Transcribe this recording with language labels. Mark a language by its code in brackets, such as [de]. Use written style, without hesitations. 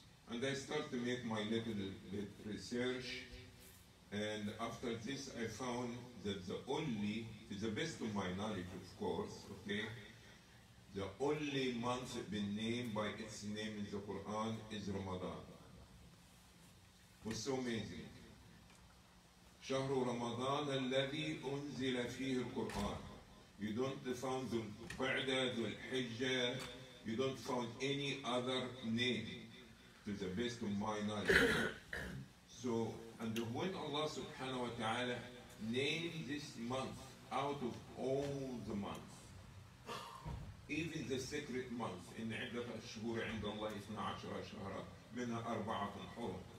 [en] And I start to make my little bit research, and after this I found that the only, to the best of my knowledge of course, okay, the only month been named by its name in the Quran is Ramadan. It was so amazing. [ar] شهر رمضان الذي أنزل فيه القرآن. [en] You don't find the Qa'dah, the Hijjah, you don't find any other name, to the best of my knowledge. So, and when Allah subhanahu wa ta'ala named this month out of all the months, even the sacred month, in [ar] عدة الشهور عند الله 12 شهرا منها 4 حرم.